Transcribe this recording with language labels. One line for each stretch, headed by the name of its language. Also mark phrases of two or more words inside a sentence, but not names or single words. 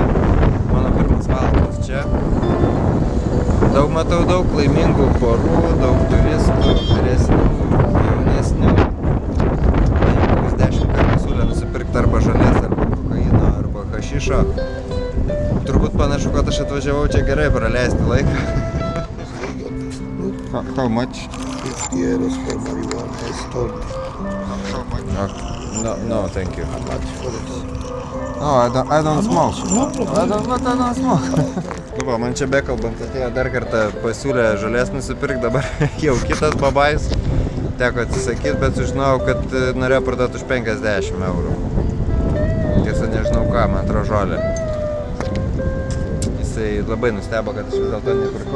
Lithuanian: Mano pirmas valandas čia. Matau daug laimingų porų, daug turistų, vyresnių, jaunesnių. Kokius 10 kartų siūlė nusipirkti arba žolės, arba kokaino, arba hašišo. Turbūt panašu, kad aš atvažiavau čia gerai praleisti laiką.
English: How much? 50 euros for marijuana, it's told me. How much? No, thank you. How much for this? No, I don't smoke. No problem. I don't smoke.
Lithuanian: Nu va, man čia bekalbant atėjo dar kartą pasiūlė žolės nusipirkti, dabar jau kitas babais. Teko atsisakyti, bet sužinojau, kad norėjo parduoti už 50 eurų. Tiesa, nežinau ką, man atrodo žolė. Jisai labai nustebo, kad aš vis dėlto nepirkau.